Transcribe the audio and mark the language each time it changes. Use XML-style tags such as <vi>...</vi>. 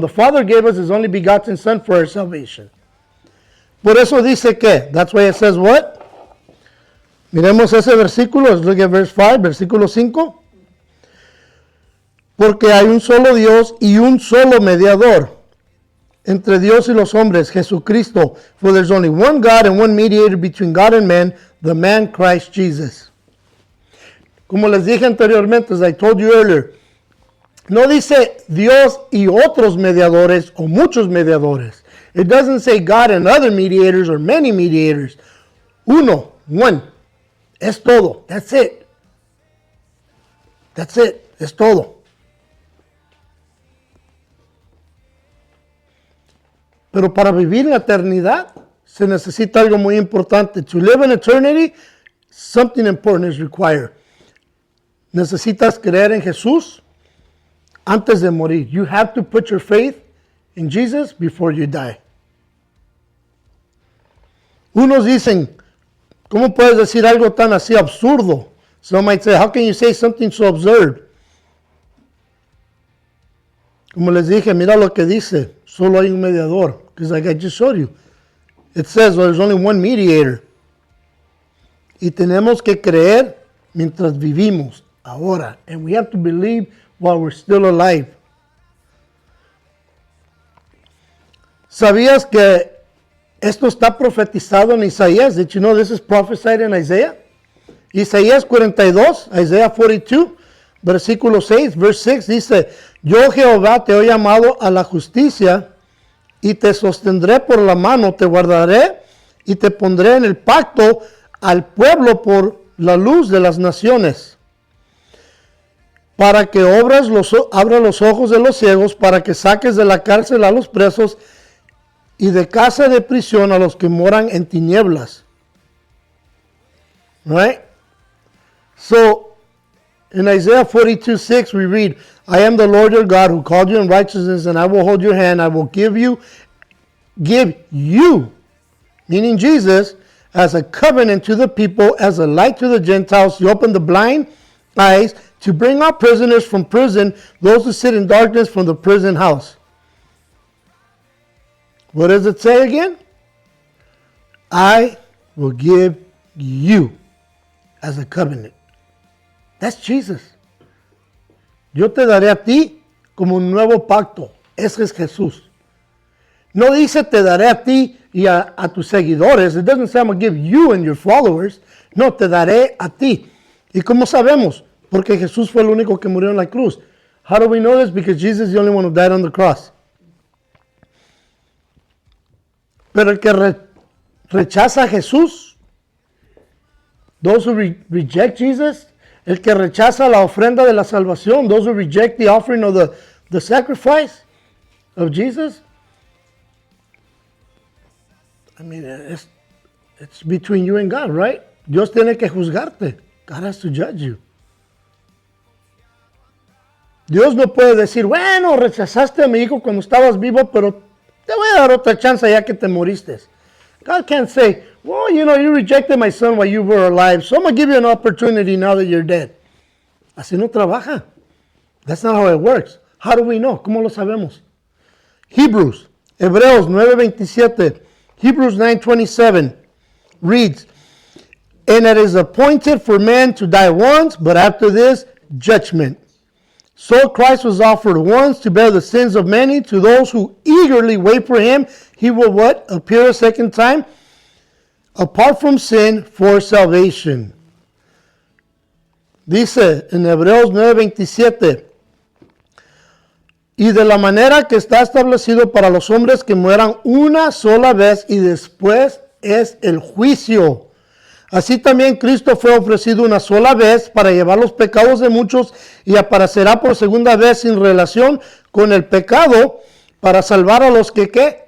<en>The Father gave us His only begotten Son for our salvation.</en> <es>Por eso dice que,</es> <en>that's why it says what?</en> <es>Miremos ese versículo,</es> <en>let's look at verse 5,</en> <es>versículo 5. Porque hay un solo Dios y un solo mediador entre Dios y los hombres, Jesucristo.</es> <en>For there's only one God and one mediator between God and man, the man Christ Jesus.</en> <es>Como les dije anteriormente,</es> <en>as I told you earlier,</en> <es>no dice Dios y otros mediadores o muchos mediadores.</es> <en>It doesn't say God and other mediators or many mediators.</en> <es>Uno, one. Es todo.</es> <en>That's it. That's it.</en> <es>Es todo. Pero para vivir en la eternidad se necesita algo muy importante.</es> <en>To live in eternity, something important is required.</en> <es>Necesitas creer en Jesús antes de morir.</es> <en>You have to put your faith in Jesus before you die.</en> <es>Unos dicen, ¿cómo puedes decir algo tan así absurdo?</es> <en>Some might say, how can you say something so absurd?</en> <es>Como les dije, mira lo que dice. Solo hay un mediador.</es> <en>Because like I just showed you. It says, well, there's only one mediator.</en> <es>Y tenemos que creer mientras vivimos ahora.</es> <en>And we have to believe while we're still alive.</en> <es>¿Sabías que esto está profetizado en Isaías?</es> <en>Did you know this is prophesied in Isaiah?</en> <es>Isaías 42, Isaiah 42, versículo 6, verse 6 dice, yo Jehová te he llamado a la justicia y te sostendré por la mano, te guardaré y te pondré en el pacto al pueblo por la luz de las naciones, para que abras los ojos de los ciegos, para que saques de la cárcel a los presos y de casa de prisión a los que moran en tinieblas.</es> <en>Right? So, in Isaiah 42:6 we read, I am the Lord your God who called you in righteousness, and I will hold your hand. I will give you, meaning Jesus, as a covenant to the people, as a light to the Gentiles. You open the blind eyes to bring out prisoners from prison, those who sit in darkness from the prison house. What does it say again? I will give you as a covenant. That's Jesus.</en> <es>Yo te daré a ti como un nuevo pacto. Ese es Jesús. No dice te daré a ti y a tus seguidores.</es> <en>It doesn't say I'm going to give you and your followers.</en> <es>No, te daré a ti. ¿Y cómo sabemos? Porque Jesús fue el único que murió en la cruz.</es> <en>How do we know this? Because Jesus is the only one who died on the cross.</en> <es>Pero el que rechaza a Jesús,</es> <en>those who reject Jesus,</en> <es>el que rechaza la ofrenda de la salvación,</es> <en>those who reject the offering of the sacrifice of Jesus, I mean, it's between you and God, right?</en> <es>Dios tiene que juzgarte.</es> <en>God has to judge you.</en> <es>Dios no puede decir, bueno, rechazaste a mi hijo cuando estabas vivo, pero te voy a dar otra chance ya que te moriste.</es> <en>God can't say, well, you rejected my son while you were alive, so I'm going to give you an opportunity now that you're dead.</en> <es>Así no trabaja.</es> <en>That's not how it works. How do we know?</en> <es>¿Cómo lo sabemos?</es> <en>Hebrews 9:27. Hebrews 9:27 reads, and it is appointed for man to die once, but after this, judgment. So Christ was offered once to bear the sins of many. To those who eagerly wait for him, he will what? Appear a second time, apart from sin, for salvation.</en> <es>Dice en Hebreos 9:27, y de la manera que está establecido para los hombres que mueran una sola vez y después es el juicio. Así también Cristo fue ofrecido una sola vez para llevar los pecados de muchos y aparecerá por segunda vez sin relación con el pecado para salvar a los que ¿qué?</es>